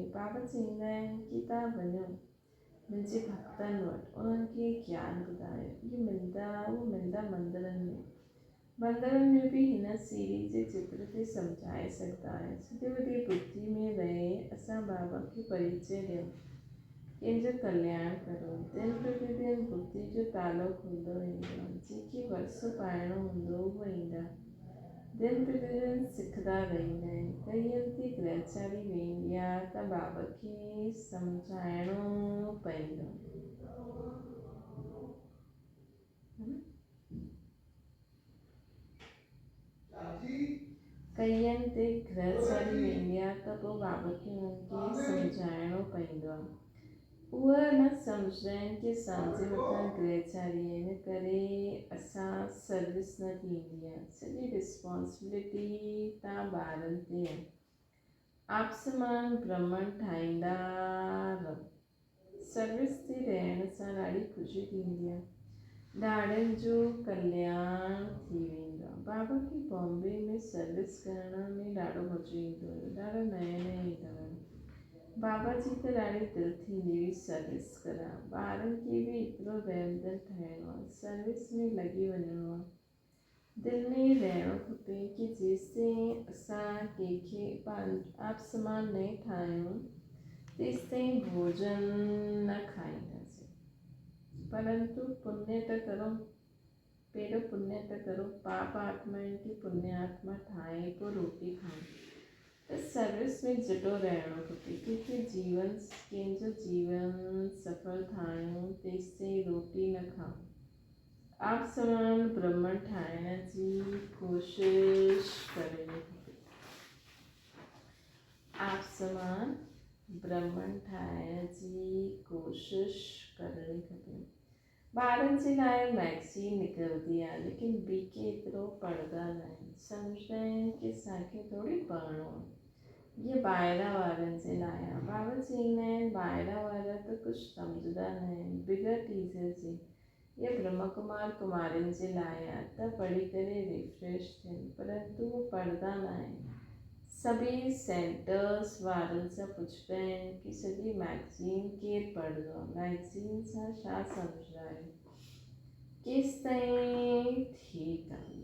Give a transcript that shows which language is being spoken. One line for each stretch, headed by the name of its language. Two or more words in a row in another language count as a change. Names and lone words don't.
Sindhi: बाबा चवंदा आहिनि कि तव्हां वञो मुंहिंजे भक्तनि वटि। उन्हनि खे ज्ञान ॿुधायो। इहे मिलंदा मंदरनि में बि हिन सीढ़ी जे चित्र ते सम्झाए सघंदा आहियूं। सॼो ॾींहुं बुद्धि में रहे असां बाबा खे परिचय ॾियूं। कंहिंजो कल्याण करो। दिन प्रतिदिन बुद्धि जो तालो खुलंदो वेंदो आहे। जेके वरसो पाइणो हूंदो उहो ईंदा। दिन प्रतिदिन सिखंदा रहंदा आहिनि। कईअनि ते ग्रहचारी वेंदी आहे त बाबा खे सम्झाइणो पवंदो। कईअनि ते ग्रहचारी वेंदी आहे त पोइ बाबा खे उन्हनि खे सम्झाइणो पवंदो आहे। उहा न सम्झंदा आहिनि की असांजे मथां ग्रहचारी आहिनि करे असां सर्विस न थींदी आहे, सॼी रिस्पॉन्सिबिलिटी तव्हां ॿारनि ते आहे। आप समान ब्रह्मन ठाहींदा रहो। सर्विस ते रहण सां ॾाढी ख़ुशी थींदी आहे, ॾाढनि जो कल्याण थी वेंदो आहे। बाबा खे बॉम्बे में सर्विस करण में ॾाढो मज़ो ईंदो हुयो, ॾाढो नएं ईंदो हुयो। बाबा जी त ॾाढी दिलि थींदी हुई सर्विस करां, ॿारनि खे बि एतिरो रहमदिल ठाहिणो आहे, सर्विस में लॻी वञिणो आहे। दिलि में रहणो खपे कि जेसिताईं असां कंहिंखे आप समान न ठाहियूं तेसिताईं भोजन न खाईंदासीं। परंतु पुण्य त करो, पहिरियों पुण्य त करो, पाप आत्माउनि खे पुण्य आत्मा ठाहे पोइ रोटी खाऊं। त सर्विस में जुटो रहणो खपे, क्योंकि कंहिंजो जीवन सफल ठाहियूं तेसिताईं रोटी न खाऊं। आप समान ब्रह्मन ठाहिण जी कोशिश करणी खपे। आप समान ब्रह्मन ठाहिण जी कोशिश करणी खपे। ॿारनि जे लाइ मैगज़ीन निकिरंदी आहे, लेकिन ॿी के एतिरो पढ़ंदा न आहिनि, सम्झंदा आहिनि की असांखे थोरी पढ़णो आहे, ये ॿाहिरां वारनि जे लाइ आहे। बाबा चवंदा आहिनि ॿाहिरां वारा त कुझु सम्झंदा न आहिनि, बिगर टीचर जे ये ब्रह्म कुमार कुमारियुनि जे लाइ आहे, त पढ़ी करे रिफ्रेश थियनि, परंतु उहो पढ़ंदा न आहिनि। सभी सेंटर्स वारनि सां पुछंदा आहिनि कि सॼी मैगज़ीन केरु पढ़ंदो आहे, मैगज़ीन सां छा सम्झंदा आहियो, केसि ताईं ठीकु आहे।